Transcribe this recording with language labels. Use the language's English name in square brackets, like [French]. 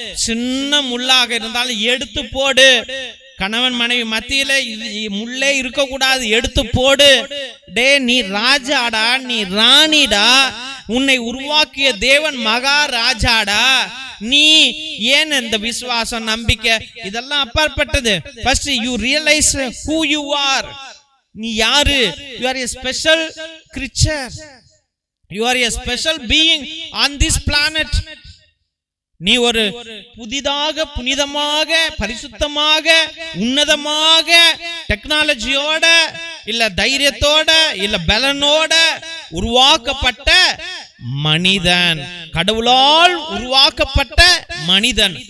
[Tamil] சின்ன முள்ளாக இருந்தாலும் எடுத்து போடு. கணவன் மனைவி மத்தியில முள்ளே இருக்க கூடாது, எடுத்து போடு. டே, நீ ராஜாடா, நீ ராணிடா, உன்னை உருவாக்கிய தேவன் மகாராஜாடா. நீ ஏன் இந்த விசுவாசம், நம்பிக்கை இதெல்லாம் அப்பாற்பட்டது. [English] First you realise who you are. [Tamil] நீ யாரு? [English] you are a special creature, you are a special being on this planet. [Tamil] நீ ஒரு புதிதாக, புனிதமாக, பரிசுத்தமாக, உன்னதமாக, டெக்னாலஜியோட, இல்ல தைரியத்தோட, இல்ல பலனோட உருவாக்கப்பட்ட மனிதன், கடவுளால் உருவாக்கப்பட்ட மனிதன்.